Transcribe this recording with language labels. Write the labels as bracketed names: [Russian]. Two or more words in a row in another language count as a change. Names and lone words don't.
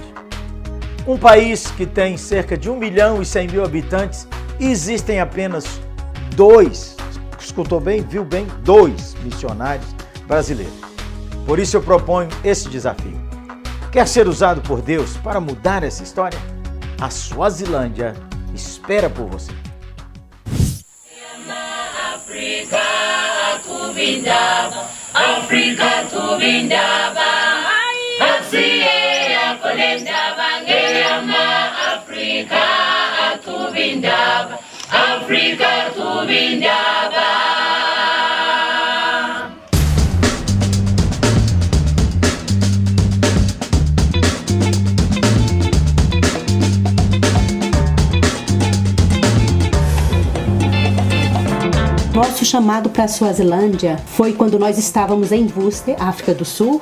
[Portuguese] Um país que tem cerca de 1.100.000 habitantes e existem apenas 2, escutou bem, viu bem, 2 missionários brasileiros. Por isso eu proponho esse desafio. Quer ser usado por Deus para mudar essa história? A Suazilândia espera por você. [Zulu] Africa kubindaba, Africa kubindaba, Asiye akolendaba, ngeyama Africa kubindaba, Africa kubindaba. [Portuguese] Nosso chamado para a Suazilândia foi quando nós estávamos em Worcester, África do Sul.